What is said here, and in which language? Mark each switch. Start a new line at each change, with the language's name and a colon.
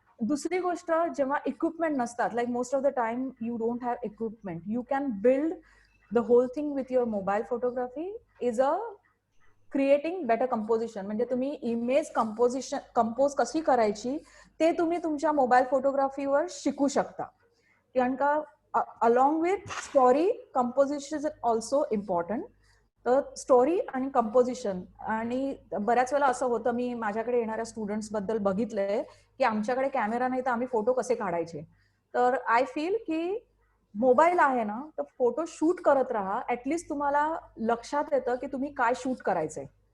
Marathi: दुसरी गोष्ट, जेव्हा इक्विपमेंट नसतात,
English: Like most of the time you don't have equipment, you can build the whole thing with your mobile photography is a creating better composition.
Marathi: म्हणजे तुम्ही image compose कशी करायची ते तुम्ही तुमच्या मोबाईल फोटोग्राफीवर शिकू शकता. कारण का
English: Along with story, composition is also important.
Marathi: तर स्टोरी आणि कंपोजिशन, आणि बऱ्याच वेळेला असं होतं, मी माझ्याकडे येणाऱ्या स्टुडंट्स बद्दल बघितलंय की आमच्याकडे कॅमेरा नाही तर आम्ही फोटो कसे काढायचे. तर
English: I feel
Marathi: की मोबाईल आहे ना, तर फोटो शूट करत राहा, ऍटलिस्ट तुम्हाला लक्षात येतं की तुम्ही काय शूट करायचंय.